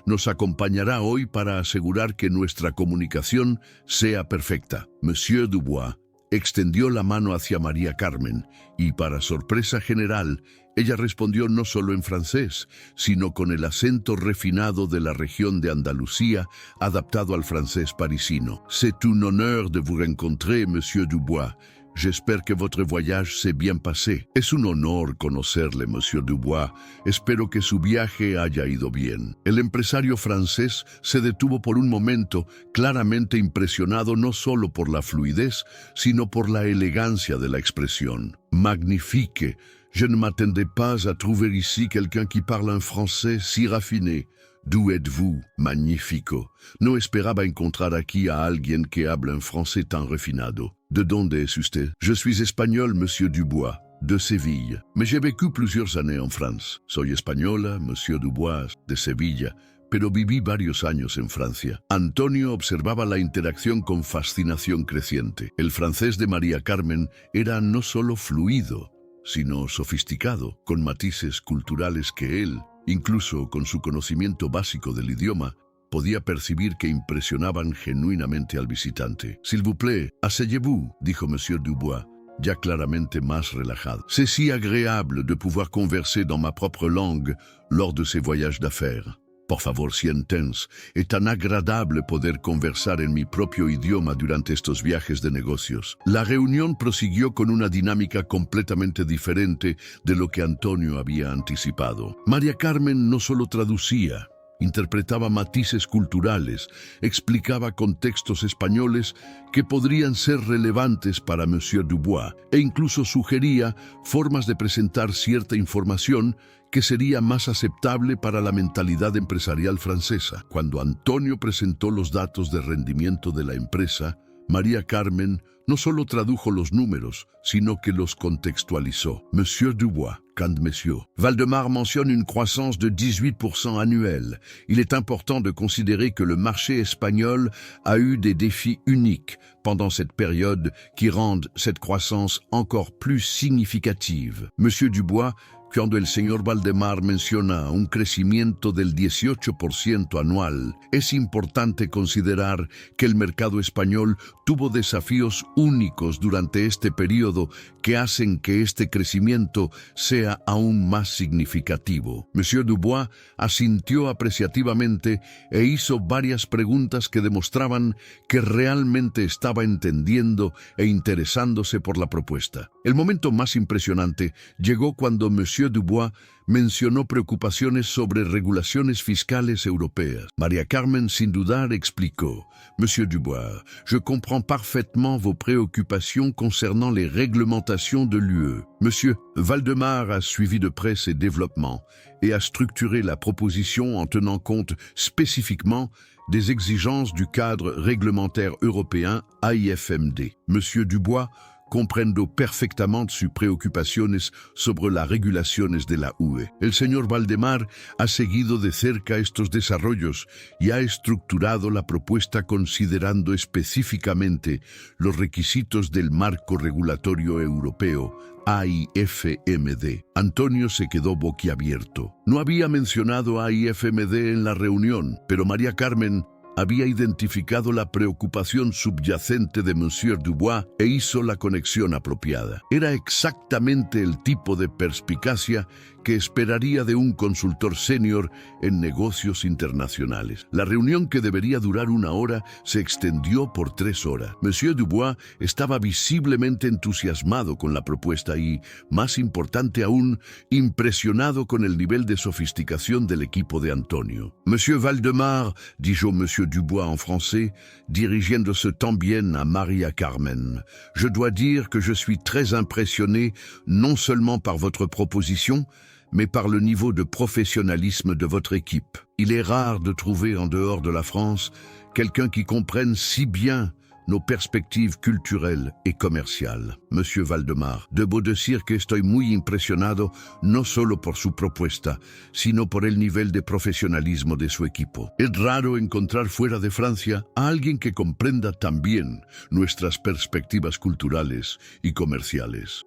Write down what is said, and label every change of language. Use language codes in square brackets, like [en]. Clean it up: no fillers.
[es] Nos acompañará hoy para asegurar que nuestra comunicación sea perfecta». Monsieur Dubois extendió la mano hacia María Carmen y, para sorpresa general, ella respondió no solo en francés, sino con el acento refinado de la región de Andalucía, adaptado al francés parisino. [fr] «C'est un honneur de vous rencontrer, Monsieur Dubois. J'espère que votre voyage s'est bien passé». [es] «Es un honor conocerle, Monsieur Dubois. Espero que su viaje haya ido bien». El empresario francés se detuvo por un momento, claramente impresionado no solo por la fluidez, sino por la elegancia de la expresión. [fr] «Magnifique. Je ne m'attendais pas à trouver ici quelqu'un qui parle un français si raffiné. D'où êtes-vous? [es] Magnifico. No esperaba encontrar aquí a alguien que habla un français tan refinado. ¿De dónde es usted?» [fr] «Je suis espagnol, Monsieur Dubois, de Sevilla. Mais j'ai vécu plusieurs années en France». [es] «Soy española, Monsieur Dubois, de Sevilla, pero viví varios años en Francia». Antonio observaba la interacción con fascinación creciente. El francés de María Carmen era no solo fluido, sino sofisticado, con matices culturales que él, incluso con su conocimiento básico del idioma, podía percibir que impresionaban genuinamente al visitante. [fr] «S'il vous plaît, asseyez-vous», [es] dijo Monsieur Dubois, ya claramente más relajado. [fr] C'est si agréable de pouvoir converser dans ma propre langue lors de ces voyages d'affaires. [es] Por favor, siéntense. Es tan agradable poder conversar en mi propio idioma durante estos viajes de negocios. La reunión prosiguió con una dinámica completamente diferente de lo que Antonio había anticipado. María Carmen no solo traducía, interpretaba matices culturales, explicaba contextos españoles que podrían ser relevantes para Monsieur Dubois e incluso sugería formas de presentar cierta información que sería más aceptable para la mentalidad empresarial francesa. Cuando Antonio presentó los datos de rendimiento de la empresa, María Carmen no solo tradujo los números, sino que los contextualizó. [fr] Monsieur Dubois, quand Monsieur Valdemar mentionne une croissance de 18% annuelle. Il est important de considérer que le marché espagnol a eu des défis uniques pendant cette période qui rendent cette croissance encore plus significative. [es] Monsieur Dubois, cuando el señor Valdemar menciona un crecimiento del 18% anual, es importante considerar que el mercado español tuvo desafíos únicos durante este periodo que hacen que este crecimiento sea aún más significativo. Monsieur Dubois asintió apreciativamente e hizo varias preguntas que demostraban que realmente estaba entendiendo e interesándose por la propuesta. El momento más impresionante llegó cuando Monsieur Dubois mencionó preocupaciones sobre regulaciones fiscales europeas. María Carmen, sin dudar, explicó: [fr] Monsieur Dubois, je comprends parfaitement vos préoccupations concernant les réglementations de l'UE. Monsieur Valdemar a suivi de près ces développements et a structuré la proposition en tenant compte spécifiquement des exigences du cadre réglementaire européen AIFMD. [es] Monsieur Dubois comprendo perfectamente sus preocupaciones sobre las regulaciones de la UE. El señor Valdemar ha seguido de cerca estos desarrollos y ha estructurado la propuesta considerando específicamente los requisitos del marco regulatorio europeo, AIFMD. Antonio se quedó boquiabierto. No había mencionado AIFMD en la reunión, pero María Carmen había identificado la preocupación subyacente de Monsieur Dubois e hizo la conexión apropiada. Era exactamente el tipo de perspicacia que esperaría de un consultor senior en negocios internacionales. La reunión, que debería durar 1 hora, se extendió por 3 horas. Monsieur Dubois estaba visiblemente entusiasmado con la propuesta y, más importante aún, impresionado con el nivel de sofisticación del equipo de Antonio. [fr] Monsieur Valdemar, [es] dijo Monsieur Dubois en français, dirigiéndose también a María Carmen, [fr] je dois dire que je suis très impressionné non seulement par votre proposition, mais par le niveau de professionnalisme de votre équipe. Il est rare de trouver en dehors de la France quelqu'un qui comprenne si bien nos perspectives culturelles y comerciales. [es] Monsieur Valdemar, debo decir que estoy muy impresionado no solo por su propuesta, sino por el nivel de profesionalismo de su equipo. Es raro encontrar fuera de Francia a alguien que comprenda tan bien nuestras perspectivas culturales y comerciales.